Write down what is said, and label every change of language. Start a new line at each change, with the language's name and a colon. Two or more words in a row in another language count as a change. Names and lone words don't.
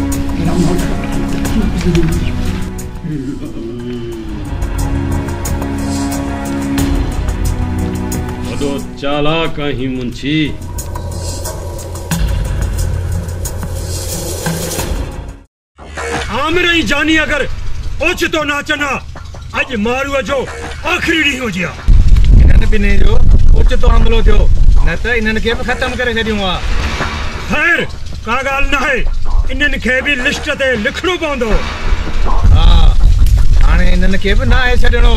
Sindhi: वॾो चालाक आहीं मुंशी। आमिर ई जानी अगर ओचितो ना अचना अज मारूअ जो आखिरी ॾींहुं हुजे हा। इन्हनि ॿिन्ही जो ओचितो हमिलो थियो न त इन्हनि खे बि ख़तमु करे छॾियूं हा। खैर का ॻाल्हि न आहे इन्हनि खे बि लिस्ट ते लिखणो पवंदो। हा हाणे इन्हनि खे बि न आहे छॾिणो।